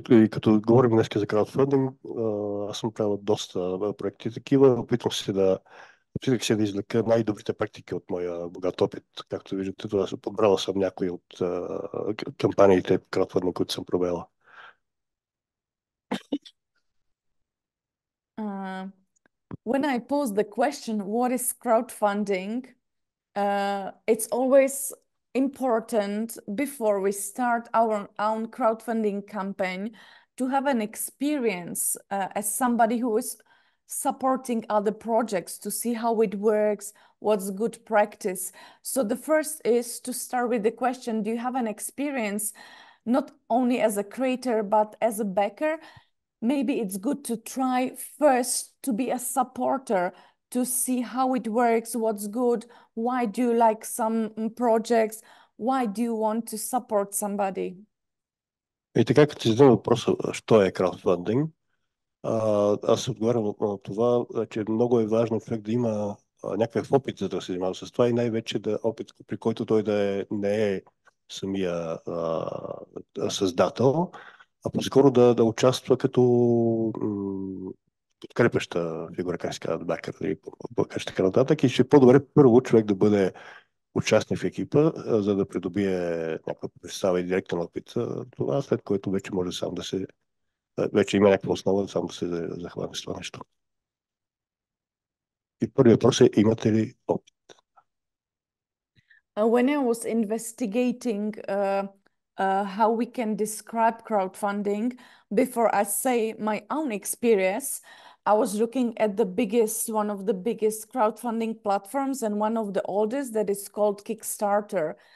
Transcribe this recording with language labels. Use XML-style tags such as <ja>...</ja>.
<bg>Като говорим днес за краудфандинг, аз съм правил доста проекти такива. Опитвах се да извлека най-добрите практики от моя богат опит. Както виждате, това подбрала съм някои от кампаниите краудфандинг, които съм провела.</bg> <en>When I pose the question, what is crowdfunding? It's always important before we start our own crowdfunding campaign to have an experience as somebody who is supporting other projects, to see how it works, what's good practice. So the first is to start with the question, do you have an experience not only as a creator but as a backer? Maybe it's good to try first to be a supporter, to see how it works, what's good, why do you like some projects, why do you want to support somebody?</en> <bg>И така, като си задам въпроса, що е краудфандинг, аз отговарям на това, че много е важно човек да има някакъв опит, за да се занимава с това и най-вече опит, при който той не е самия създател, а по-скоро да участва като подкрепяща фигура, как се казва, бакър или така нататък. И ще е по-добре първо човек да бъде участник в екипа, за да придобие някаква представа и директен опит. Това, след което вече може сам да се... Вече има някаква основа, сам да се захване с това нещо. И първият въпрос е, имате ли опит?</bg> <en>When I was investigating how we can describe crowdfunding, before I say my own experience, I was looking at one of the biggest crowdfunding platforms and one of the oldest, that is called Kickstarter.</en>